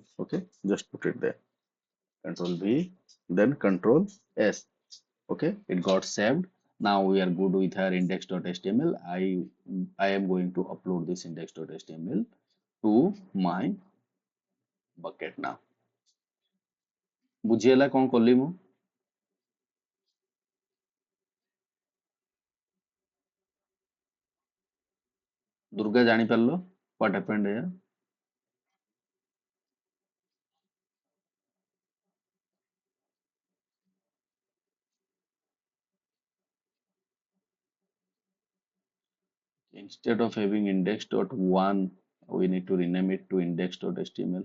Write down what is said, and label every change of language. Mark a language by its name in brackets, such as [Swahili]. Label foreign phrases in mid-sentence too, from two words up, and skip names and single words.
[English] Okay, just put it there. Control V, then Control S. Okay, it got saved. Now we are good with our index.html. I am going to upload this index.html to my bucket now. [Odia] ବୁଝିହେଲା କଣ କଲି ମୁଁ? ଦୁର୍ଗା ଜାଣିପାରିଲ [English] what happened here? Instead of having index.1, we need to rename it to index.html.